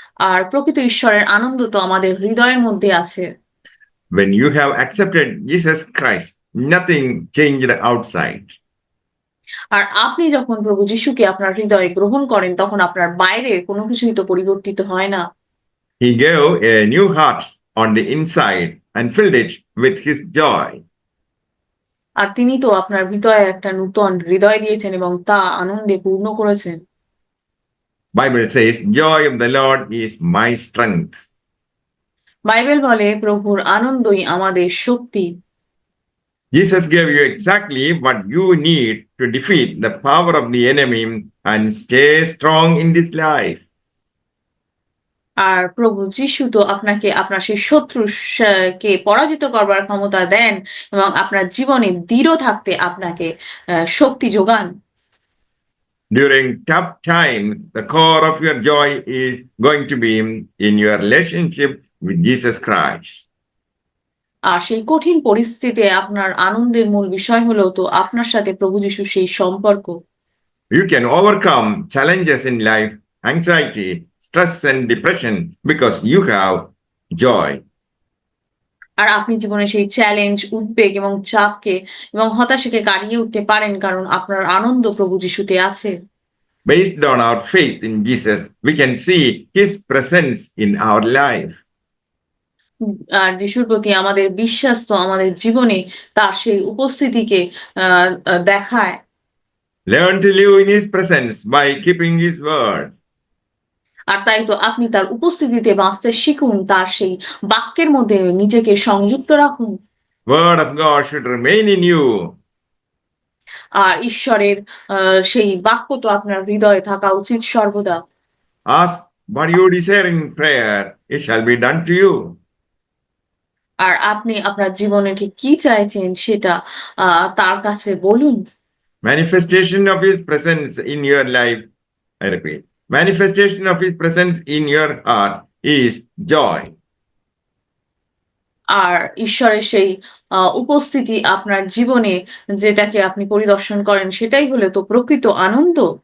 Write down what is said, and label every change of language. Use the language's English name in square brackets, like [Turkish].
[Bangla] আর প্রকৃত ঈশ্বরের আনন্দ তো আমাদের হৃদয়ের মধ্যে আছে। [English] When you have accepted Jesus Christ, nothing changed outside. [Bangla] আর আপনি যখন প্রভু যিশুকে আপনার হৃদয়ে গ্রহণ করেন তখন আপনার বাইরের কোনো কিছুই তো পরিবর্তিত হয় না। [English] He gave a new heart on the inside and filled it with his joy. [Bangla] আর তিনি তো আপনার ভিতরে একটা নূতন হৃদয় দিয়েছেন এবং তা আনন্দে পূর্ণ করেছেন। [English] Bible says, joy of the Lord is my strength. [Bangla] Bible বলে প্রভুর আনন্দই আমাদের শক্তি। [English] Jesus gave you exactly what you need to defeat the power of the enemy and stay strong in this life. [Bangla] আর প্রভু যিশু তো আপনাকে আপনার সেই কে পরাজিত করবার ক্ষমতা দেন এবং আপনার জীবনে দৃঢ় থাকতে আপনাকে শক্তি যোগান। [English] During tough times, the core of your joy is going to be in your relationship with Jesus Christ. [Bangla] আর সেই কঠিন পরিস্থিতিতে আপনার আনন্দের মূল বিষয় হলো তো আপনার সাথে প্রভু যিশুর সেই সম্পর্ক। [English] You can overcome challenges in life, anxiety, stress, and depression because you have joy. [Bangla] আর আপনি জীবনে সেই চ্যালেঞ্জ, উদ্বেগ এবং চাপকে এবং হতাশাকে কাটিয়ে উঠতে পারেন কারণ আপনার আনন্দ প্রভু যিশুতে আছে। [English] Based on our faith in Jesus, we can see his presence in our life. [Bangla] আর যিশুর প্রতি আমাদের বিশ্বাস তো আমাদের জীবনে তার সেই উপস্থিতিকে দেখায়। [English] Learn to live in his presence by keeping his word. [Bangla] আর তাই তো আপনি তার উপস্থিতিতে বাঁচতে শিখুন, তার সেই বাক্যের মধ্যে নিজেকে সংযুক্ত রাখুন। [English] Word of God should remain in you. [Bangla] আর ঈশ্বরের সেই বাক্য তো আপনার হৃদয়ে থাকা উচিত সর্বদা। [English] Ask what you desire in prayer, it shall be done to you. [Bangla] আর আপনি আপনার জীবনে ঠিক কি চাইছেন সেটা তার কাছে বলুন। [English] Manifestation of his presence in your life, I repeat, manifestation of his presence in your heart is joy. [Bangla] আর ঈশ্বরের সেই উপস্থিতি আপনার জীবনে যেটাকে আপনি পরিদর্শন করেন সেটাই হলো তো প্রকৃত আনন্দ।